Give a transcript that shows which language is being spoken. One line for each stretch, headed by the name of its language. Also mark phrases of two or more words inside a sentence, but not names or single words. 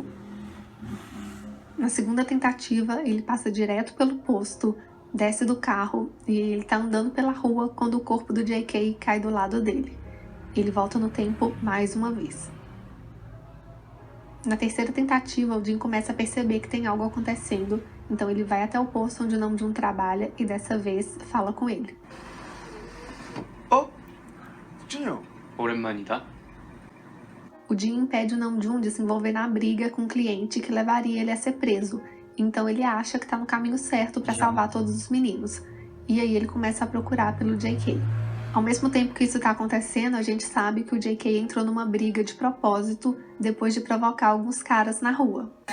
Portuguese: Na segunda tentativa, ele passa direto pelo posto, desce do carro e ele tá andando pela rua quando o corpo do JK cai do lado dele. Ele volta no tempo mais uma vez. Na terceira tentativa, o Jin começa a perceber que tem algo acontecendo, então ele vai até o posto onde o Namjoon trabalha e dessa vez fala com ele.
Korean: 어? 준영. 오랜만이다.
Portuguese: O Jin impede o Namjoon de se envolver na briga com um cliente que levaria ele a ser preso, então ele acha que tá no caminho certo para salvar todos os meninos. E aí ele começa a procurar pelo JK. Ao mesmo tempo que isso tá acontecendo, a gente sabe que o JK entrou numa briga de propósito depois de provocar alguns caras na rua.